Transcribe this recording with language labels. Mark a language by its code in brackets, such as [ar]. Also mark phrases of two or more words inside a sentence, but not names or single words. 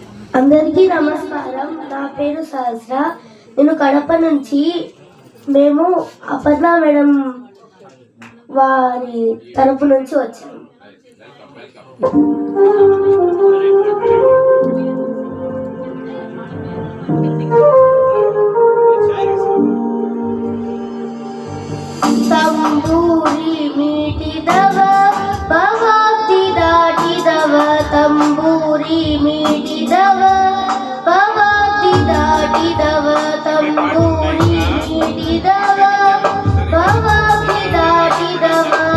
[te] అందరికీ నమస్కారం. నా పేరు సహస్ర. నేను కడప నుంచి. మేము అపర్ణ మేడం వారి తరపు నుంచి వచ్చాము. [kn] ತಂಬೂರಿ ಮೀಟಿದವ ಭವಾಬ್ದಿ ದಾಟಿದವ, ತಂಬೂರಿ ಮೀಟಿದವ ಭವಾಬ್ದಿ ದಾಟಿದವ, ತಂಬೂರಿ ಮೀಟಿದವ ಭವಾಬ್ದಿ ದಾಟಿದವ,